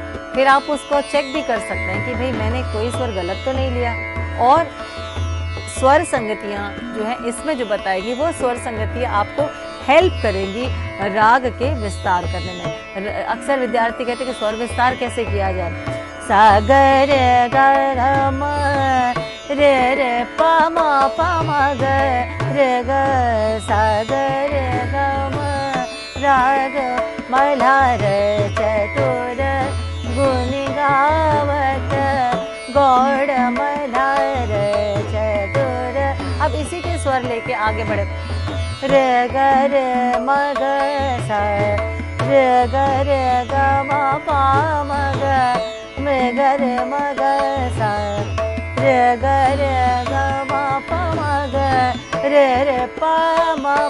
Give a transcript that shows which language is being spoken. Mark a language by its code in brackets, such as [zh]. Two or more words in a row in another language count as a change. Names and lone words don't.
[hi] फिर आप उसको चेक भी कर सकते हैं कि भाई मैंने कोई स्वर गलत तो नहीं लिया। और स्वर संगतियाँ जो हैं इसमें जो बताएगी वो स्वर संगतियाँ आपको हेल्प करेंगी राग के विस्तार करने में। अक्सर विद्यार्थी कहते हैं कि स्वर विस्तार कैसे किया जाए। सा ग रे ग म रे रे प म ग रे ग सा ग रे ग म राग मल्हार चतुर गुनि गावत गौड़ मल्हार चतुर। अब इसी के स्वर लेके आगे बढ़े। रे ग रे म ग सा रे ग म प म ग मे ग रे म ग सा रे ग म प म ग रे रे प म